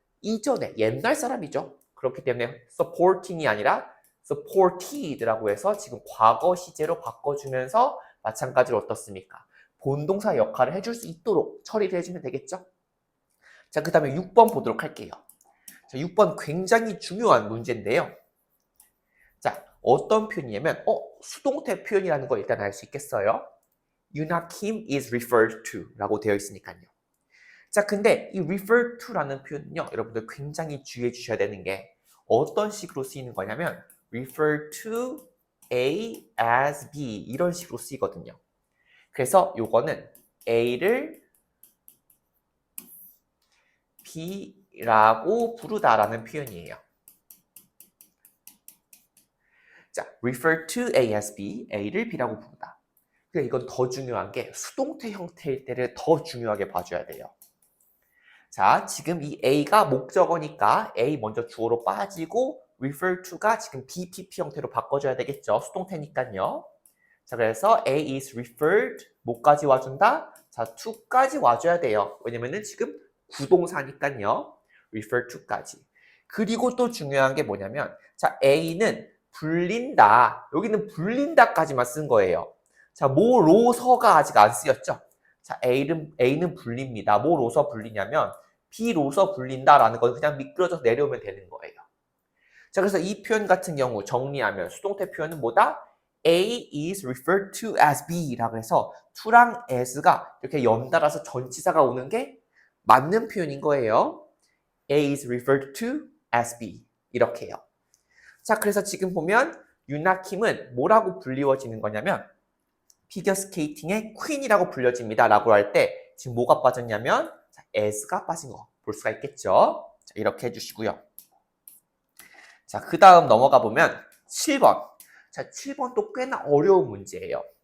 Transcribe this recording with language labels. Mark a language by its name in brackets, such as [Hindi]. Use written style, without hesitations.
[Korean] 이전에 옛날 사람이죠. 그렇기 때문에 supporting이 아니라 supported라고 해서 지금 과거 시제로 바꿔주면서 마찬가지로 어떻습니까? 본동사 역할을 해줄 수 있도록 처리를 해주면 되겠죠? 자, 그 다음에 6번 보도록 할게요. 자, 6번 굉장히 중요한 문제인데요. 자, 어떤 표현이냐면 수동태 표현이라는 걸 일단 알 수 있겠어요? [English] Yuna Kim is referred to [Korean] 라고 되어 있으니까요. 자, 근데 이 refer to라는 표현은요, 여러분들 굉장히 주의해 주셔야 되는 게 어떤 식으로 쓰이는 거냐면 [English] refer to A as B [Korean] 이런 식으로 쓰이거든요. 그래서 요거는 A를 B라고 부르다라는 표현이에요. 자, [English] refer to A as B, [Korean] A를 B라고 부르다. 그러니까 이건 더 중요한 게 수동태 형태일 때를 더 중요하게 봐줘야 돼요. 자, 지금 이 A가 목적어니까 A 먼저 주어로 빠지고 refer to가 지금 BPP 형태로 바꿔줘야 되겠죠. 수동태니까요. 자, 그래서 [English] A is referred, [Korean] 뭐까지 와준다? 자, to까지 와줘야 돼요. 왜냐면은 지금 구동사니까요. refer to까지. 그리고 또 중요한 게 뭐냐면, 자, A는 불린다. 여기는 불린다까지만 쓴 거예요. 자, 뭐로서가 아직 안 쓰였죠? 자, A는 불립니다. 뭐로서 불리냐면, B로서 불린다라는 건 그냥 미끄러져서 내려오면 되는 거예요. 자, 그래서 이 표현 같은 경우 정리하면 수동태 표현은 뭐다? [English] A is referred to as B [Korean] 라고 해서 to랑 as가 이렇게 연달아서 전치사가 오는 게 맞는 표현인 거예요. [English] A is referred to as B [Korean] 이렇게요. 자, 그래서 지금 보면 유나킴은 뭐라고 불리워지는 거냐면 피겨스케이팅의 퀸이라고 불려집니다 라고 할 때 지금 뭐가 빠졌냐면 as가 빠진 거 볼 수가 있겠죠. 자, 이렇게 해주시고요. 자, 그 다음 넘어가 보면 7번. 자, 7번도 꽤나 어려운 문제예요.